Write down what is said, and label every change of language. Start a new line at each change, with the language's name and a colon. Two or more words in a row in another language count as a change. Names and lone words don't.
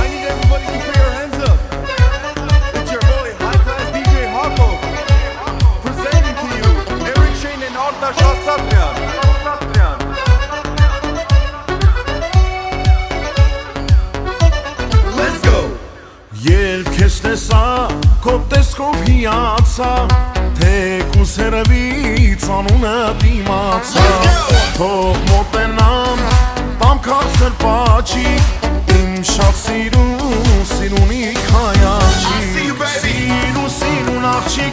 English: everybody to put your hands up. It's your boy, High Class DJ Hako, presenting to you Eric Shane and Artaş Asatryan. Let's go.
Armenian: Երբ քեզ տեսա, քո տեսքով հիացա, թեկուզ հեռվից անունը դիմացա, թող մոտենամ, տամ քաղցր պաչի, իմ շատ սիրունիկ հայաչի, սիրուն աղջիկ